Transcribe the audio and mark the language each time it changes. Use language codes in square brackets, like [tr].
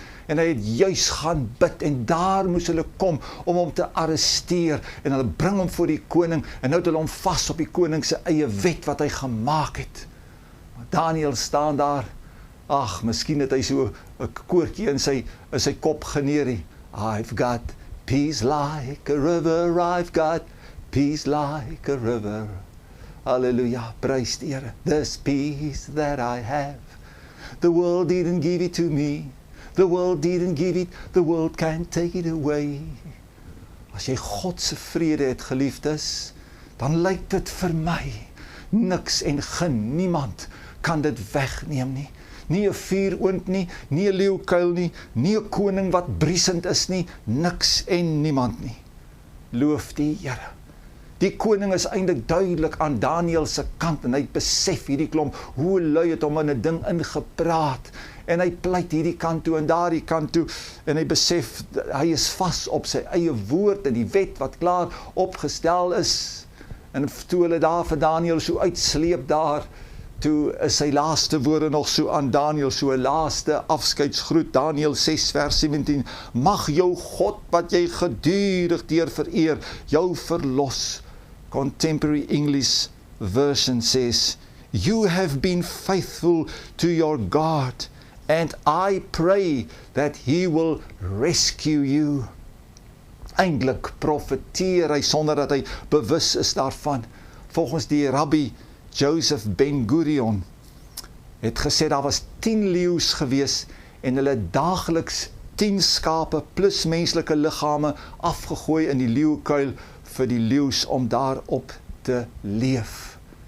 [af] En hy het juis gaan bid en daar moes hulle kom om hom te arresteer. En hulle bring hom voor die koning en nou het hulle hom vas op die koning se eie wet wat hy gemaak het. Maar Daniel staan daar, ag, miskien het hy so 'n koortjie in sy kop geneer. [en] I've got peace like a river, I've got peace like a river. Hallelujah, [af] prys die Here. [en] This peace that I have, the world didn't give it to me. The world didn't give it, the world can't take it away. [af] As jy God se vrede het, geliefdes, dan lyk dit vir my, niks en niemand kan dit wegneem nie. Nie 'n vuuroond nie, nie 'n leeukuil nie, nie 'n koning wat briesend is nie, niks en niemand nie. Loof die Here. Die koning is eintlik duidelik aan Daniel se kant en hy besef hierdie klomp, hoe lui het hom in 'n ding ingepraat. En hy pleit hierdie kant toe en daardie kant toe en hy besef, hy is vas op sy eie woord en die wet wat klaar opgestel is. En toe hulle daar vir Daniel so uitsleep daar, toe is sy laaste woorde nog so aan Daniel, so 'n laaste afskeidsgroet, Daniel 6 vers 17, mag jou God wat jy gedurig deur vereer, jou verlos. [en] Contemporary English version says, you have been faithful to your God, and I pray that he will rescue you. [af] Eintlik profeteer hy sonder dat hy bewus is daarvan. Volgens die rabbi Joseph Ben-Gurion het gesê daar was 10 leeu's gewees en hulle daagliks 10 skape plus menslike liggame afgegooi in die leeukuil vir die leeu's om daarop te leef.